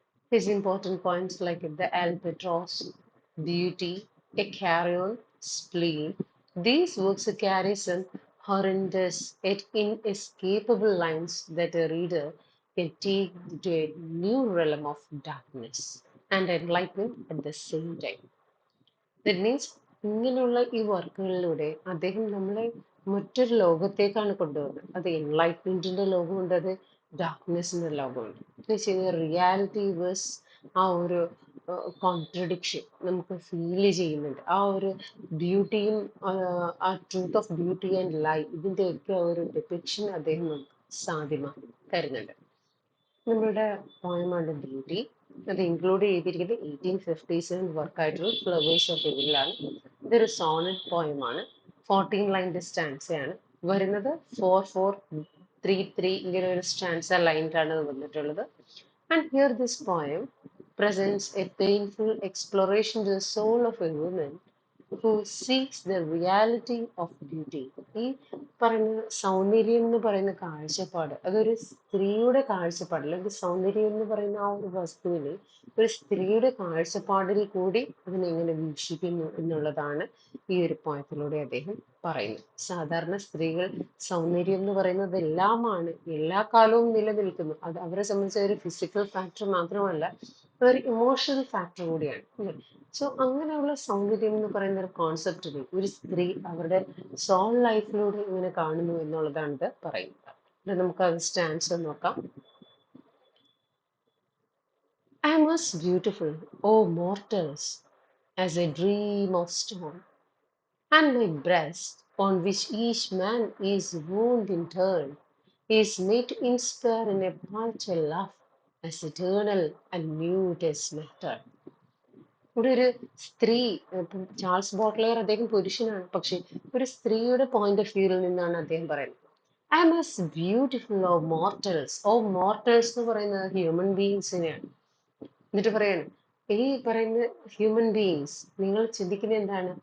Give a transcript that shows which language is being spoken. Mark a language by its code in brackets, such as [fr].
[en] His important points like the albatross, beauty, a carrion, spleen, these works carry some horrendous yet inescapable lines that a reader can take to a new realm of darkness and enlightenment at the same time. That means [ml] ഇങ്ങനെയുള്ള ഈ വർക്കുകളിലൂടെ അദ്ദേഹം നമ്മളെ മറ്റൊരു ലോകത്തേക്കാണ് കൊണ്ടുപോകുന്നത്. അത് എൻലൈറ്റ്മെന്റിന്റെ ലോകമുണ്ട്, അത് ഡാർക്ക്നെസ്സിന്റെ ലോകമുണ്ട്. എന്ന് വെച്ച് കഴിഞ്ഞാൽ റിയാലിറ്റി വേഴ്സ് ആ ഒരു കോൺട്രഡിക്ഷൻ നമുക്ക് ഫീൽ ചെയ്യുന്നുണ്ട്. ആ ഒരു ബ്യൂട്ടിയും ആ [en] truth of beauty and lie [ml] ഇതിന്റെയൊക്കെ ഒരു ഡെപിക്ഷൻ അദ്ദേഹം നമുക്ക് സാധ്യമാക്കി തരുന്നുണ്ട്. നമ്മളുടെ പോയമാണ് ബ്യൂട്ടി. അത് ഇൻക്ലൂഡ് ചെയ്തിരിക്കുന്നത് 1857 വർക്കായിട്ടുള്ള ഫ്ലവേഴ്സ് ഓഫ് എവിലാണ്. ഇതൊരു സോണറ്റ് പോയമാണ്. 14 ലൈൻ്റെ സ്റ്റാൻസയാണ് വരുന്നത്. 4-4-3-3 ഇങ്ങനെ ഒരു സ്റ്റാൻസ ലൈനിലാണ് വന്നിട്ടുള്ളത്. [en] And here this poem presents a painful exploration to the soul of a woman who seeks the reality of beauty. [ml] ഈ പറയുന്ന സൗന്ദര്യം എന്ന് പറയുന്ന കാഴ്ചപ്പാട് അതൊരു സ്ത്രീയുടെ കാഴ്ചപ്പാട്, അല്ലെങ്കിൽ സൗന്ദര്യം എന്ന് പറയുന്ന ആ ഒരു വസ്തുവിനെ ഒരു സ്ത്രീയുടെ കാഴ്ചപ്പാടിൽ കൂടി അതിനെങ്ങനെ വീക്ഷിക്കുന്നു എന്നുള്ളതാണ് ഈ ഒരു പോയത്തിലൂടെ അദ്ദേഹം പറയുന്നത്. സാധാരണ സ്ത്രീകൾ സൗന്ദര്യം എന്ന് പറയുന്നത് എല്ലാമാണ്, എല്ലാ കാലവും നിലനിൽക്കുന്നു. അത് അവരെ സംബന്ധിച്ച ഒരു ഫിസിക്കൽ ഫാക്ടർ മാത്രമല്ല, ഒരു ഇമോഷണൽ ഫാക്ടർ കൂടിയാണ്. സോ അങ്ങനെയുള്ള സൗന്ദര്യം എന്ന് പറയുന്ന ഒരു കോൺസെപ്റ്റിനെ ഒരു സ്ത്രീ അവരുടെ സോൾ ലൈഫിലൂടെ ഇങ്ങനെ കാണുന്നു എന്നുള്ളതാണ് ഇത് പറയുന്നത്. ഇത് നമുക്ക് അത് സ്റ്റാൻസ് നോക്കാം. [en] I am as beautiful, O mortals, as a dream of stone, and my breast, on which each man is wound in turn, is made to inspire in a brighter love, as eternal and mute as matter. [ml] ഇവിടെ ഒരു സ്ത്രീ, ഇപ്പം Charles ബോട്ട്ലെയർ അദ്ദേഹം പുരുഷനാണ്, പക്ഷെ ഒരു സ്ത്രീയുടെ point of വ്യൂവിൽ നിന്നാണ് അദ്ദേഹം പറയുന്നത്. [en] I am as beautiful O mortals. O mortals [ml] എന്ന് പറയുന്നത് [en] Human ബീയിങ്സിനെയാണ്. [ml] എന്നിട്ട് പറയാണ്, ഈ പറയുന്ന ഹ്യൂമൻ ബീയിങ്സ് നിങ്ങൾ ചിന്തിക്കുന്നത് എന്താണ്?